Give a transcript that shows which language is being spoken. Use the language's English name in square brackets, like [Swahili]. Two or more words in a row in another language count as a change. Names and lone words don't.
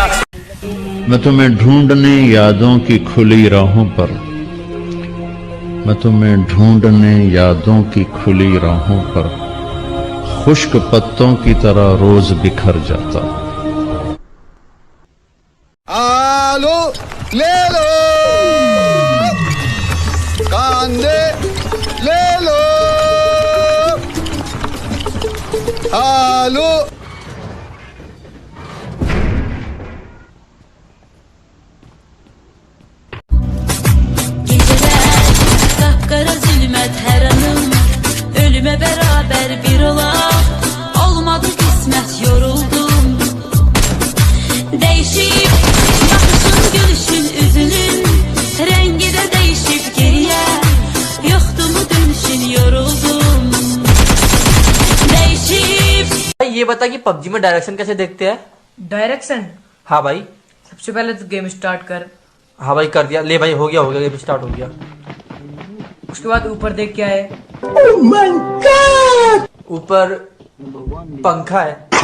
[Hindi] मैं तुम्हें ढूंढने यादों की खुली राहों पर, मैं तुम्हें ढूंढने यादों की खुली राहों पर खुश्क पत्तों की तरह रोज बिखर जाता। आलू ले लो, कांदे ले लो, आलू। [Turkish] Kara zulmet her anım ölüme beraber bir ola olmadı kısmet yoruldum değişip bakışın gülüşün üzünün rengi de değişip geriye yoktu mu dönüşün yoruldum değişip [Hindi] ये बता कि पबजी में डायरेक्शन कैसे देखते हैं? डायरेक्शन? हाँ भाई। सबसे पहले तो [English] game start [Hindi] कर। हाँ भाई कर दिया। ले भाई हो गया [English] game start [Hindi] हो गया। उसके बाद ऊपर देख क्या है? [English] oh my God! [Hindi] ऊपर पंखा है।